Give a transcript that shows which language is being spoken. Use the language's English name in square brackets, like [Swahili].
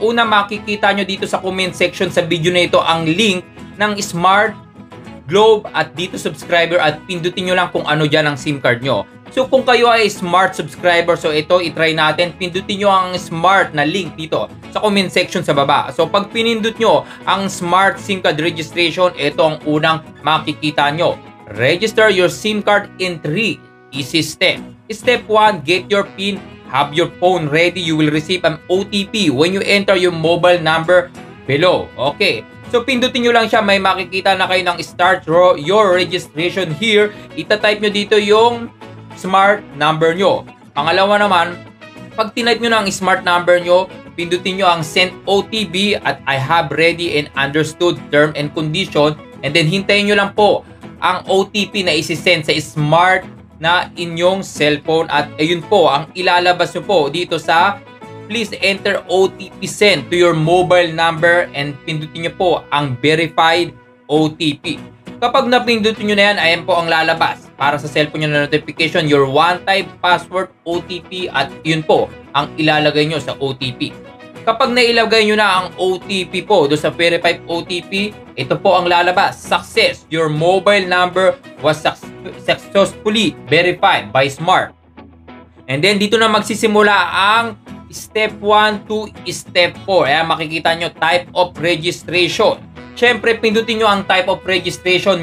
[Filipino] Una, makikita nyo dito sa comment section sa video na ito ang link ng Smart, Globe at Dito subscriber at pindutin nyo lang kung ano dyan ang SIM card nyo. So kung kayo ay Smart subscriber, so ito itry natin, pindutin nyo ang Smart na link dito sa comment section sa baba. So pag pinindot nyo ang Smart SIM card registration, ito ang unang makikita nyo. [English] Register your SIM card in 3 easy steps. Step 1, get your PIN, have your phone ready, you will receive an OTP when you enter your mobile number below. [Filipino] Okay. So pindutin nyo lang siya, may makikita na kayo ng [English] start your registration here. [Filipino] Ita-type nyo dito yung smart number nyo. Pangalawa naman, pag tinype nyo na ang smart number nyo, pindutin nyo ang send OTP at [English] I have ready and understood term and condition, [Filipino] and then hintayin nyo lang po ang OTP na isi-send sa smart na inyong cellphone at ayun po ang ilalabas nyo po dito sa [English] please enter OTP sent to your mobile number [Filipino] and pindutin nyo po ang verified OTP. Kapag napindutin nyo na yan, ayan po ang lalabas para sa cellphone nyo na notification, your one-time password OTP at yun po ang ilalagay nyo sa OTP. Kapag nailagay nyo na ang OTP po do sa verified OTP, ito po ang lalabas. [English] Success! Your mobile number was successfully verified by Smart. [Filipino] And then dito na magsisimula ang step 1 to step 4. Ayan, makikita nyo type of registration. Siyempre, pindutin nyo ang type of registration.